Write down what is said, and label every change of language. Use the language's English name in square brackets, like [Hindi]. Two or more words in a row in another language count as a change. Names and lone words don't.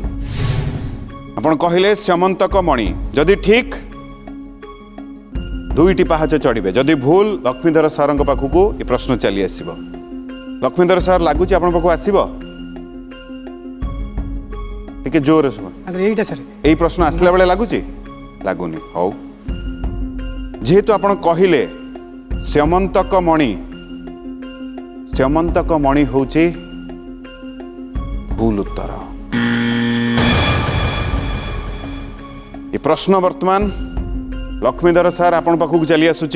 [Odia] ଆପଣ କହିଲେ ସ୍ୟମନ୍ତକ ମଣି। ଯଦି ଠିକ୍ 2ଟି ପାହାଚ ଚଢ଼ିବେ। ଯଦି ଭୁଲ ଲକ୍ଷ୍ମୀଧର ସାରଙ୍କ ପାଖକୁ ଏ ପ୍ରଶ୍ନ ଚାଲି ଆସିବ। ଲକ୍ଷ୍ମୀଧର ସାର୍ ଲାଗୁଛି ଆପଣଙ୍କ ପାଖକୁ ଆସିବ? ଟିକେ ଜୋରରେ ଶୁଣ। ଏଇଟା ସାର୍ ଏଇ ପ୍ରଶ୍ନ ଆସଲା ବେଳେ ଲାଗୁଛି? ଲାଗୁନି। ହଉ ଯେହେତୁ ଆପଣ କହିଲେ ସ୍ୟମନ୍ତକ ମଣି ସ୍ୟମନ୍ତକ ମଣି ହେଉଛି ଭୁଲ ଉତ୍ତର। ଏ ପ୍ରଶ୍ନ ବର୍ତ୍ତମାନ ଲକ୍ଷ୍ମୀଧର ସାର୍ ଆପଣଙ୍କ ପାଖକୁ ଚାଲି ଆସୁଛି।